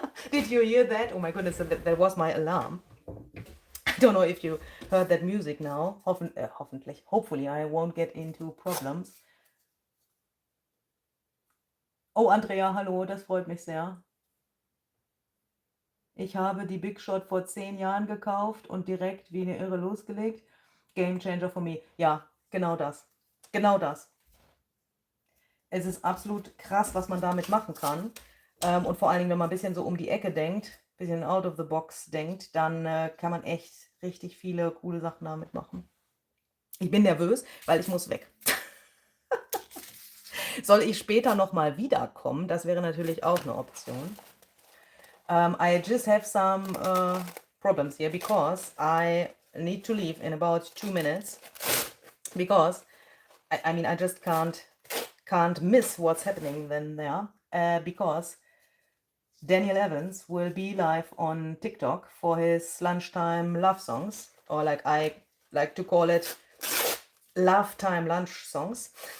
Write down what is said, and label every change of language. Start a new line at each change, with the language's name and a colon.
English: Did you hear that? Oh my goodness, that was my alarm. I don't know if you heard that music now. Hopefully I won't get into problems.
German: Oh, Andrea, hallo, das freut mich sehr. Ich habe die Big Shot vor 10 Jahren gekauft und direkt wie eine Irre losgelegt.
English: Game Changer for me.
German: Ja, genau das. Genau das. Es ist absolut krass, was man damit machen kann. Und vor allen Dingen, wenn man ein bisschen so um die Ecke denkt, ein bisschen
English: out of the box
German: denkt, dann kann man echt richtig viele coole Sachen damit machen. Ich bin nervös, weil ich muss weg. Soll ich später nochmal wiederkommen? Das wäre natürlich auch eine Option.
English: I just have some problems here because I need to leave in about 2 minutes because I mean I just can't miss what's happening then there because Daniel Evans will be live on TikTok for his lunchtime love songs, or like I like to call it love time lunch songs.